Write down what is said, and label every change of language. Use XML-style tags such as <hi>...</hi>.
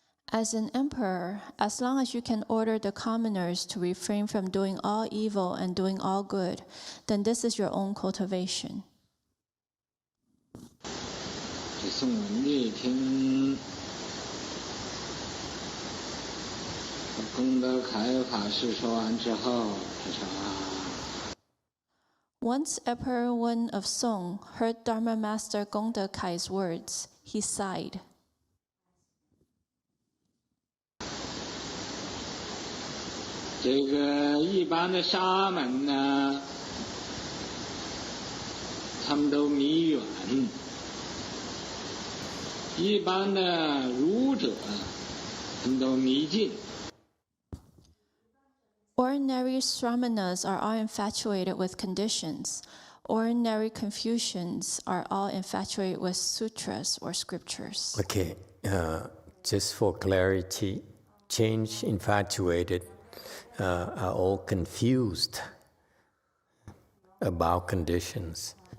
<en>As an emperor, as long as you can order the commoners to refrain from doing all evil and doing all good, then this is your own cultivation.</en> <zh>这宋文帝听功德开法师说完之后，他说</zh> <en>Once Emperor Wen of Song heard Dharma Master Gongda Kai's words, he sighed.</en> <zh>这个一般的沙门呢，他们都迷远；一般的儒者，他们都迷近。</zh> <en>Ordinary Sramanas are all infatuated with conditions. Ordinary Confucians are all infatuated with sutras or scriptures. Okay, just for clarity, change infatuated are all confused about conditions.</en>